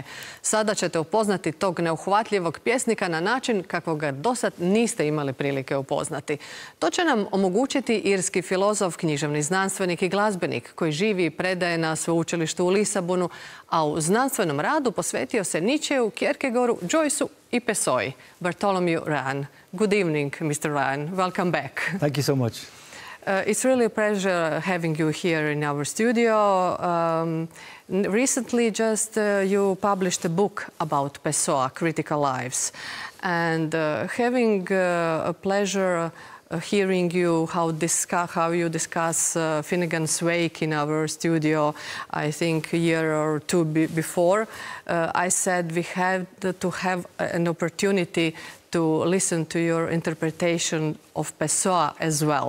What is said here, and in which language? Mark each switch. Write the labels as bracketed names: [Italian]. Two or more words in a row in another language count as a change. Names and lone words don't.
[Croatian] Sada ćete upoznati tog neuhvatljivog pjesnika na način kako ga dosad niste imali prilike upoznati. To će nam omogućiti irski filozof, književni znanstvenik i glazbenik koji živi i predaje na sveučilištu u Lisabonu, a u znanstvenom radu posvetio se Nietzscheu, Kierkegaardu, Joyceu i Pessoi. [English] Bartholomew Ryan. Good evening, Mr. Ryan. Welcome back. Thank you so much. It's really a pleasure having you here in our studio. Recently, you published a book about Pessoa, Critical Lives. And having a pleasure hearing you how you discuss Finnegan's Wake in our studio, I think a year or two before, I said we had to have an opportunity to listen to your interpretation of Pessoa as well.